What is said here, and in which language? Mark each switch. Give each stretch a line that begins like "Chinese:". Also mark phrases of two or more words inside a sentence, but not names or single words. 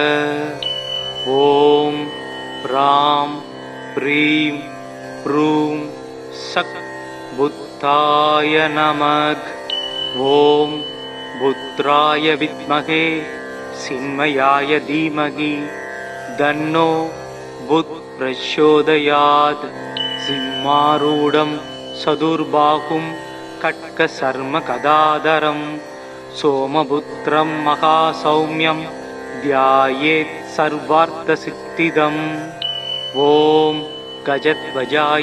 Sanskrit: ॐ ब्रां ब्रीं ब्रूं सः बुधाय नमः. ॐ बुधाय विद्महे चिन्मयाय धीमहि तन्नो बुध प्रचोदयात् सिंहारूढं सदुर्बाहुं खड्गशर्मगदाधरं सोमपुत्रं महासौम्यं ध्यायेत् सर्वार्थसिद्धिदम् ॐ गजध्वजाय